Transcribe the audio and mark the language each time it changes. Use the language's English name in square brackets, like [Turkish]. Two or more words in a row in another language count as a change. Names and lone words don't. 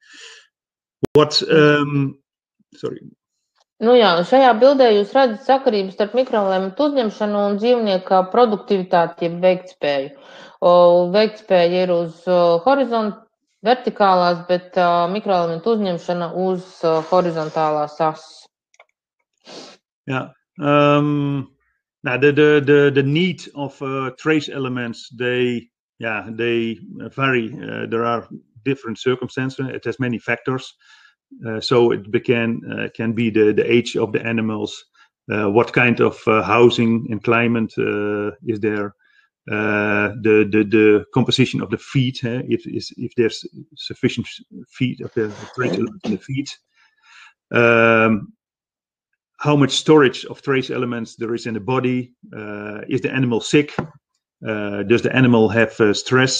[Latvian] Nu jā, šajā bildē jūs redzat sakarības starp mikroelementu uzņemšanu un dzīvnieka produktivitāti, jeb veiktspēju. Veiktspēja ir uz vertikālās, bet mikroelementu uzņemšana uz horizontālās ases. [English] Yeah. Now the need of trace elements, they vary. There are different circumstances. It has many factors. So it can be the age of the animals, what kind of housing and climate is there, the composition of the feed, if there's sufficient feed of the trace elements in the feed, how much storage of trace elements there is in the body, is the animal sick, does the animal have stress?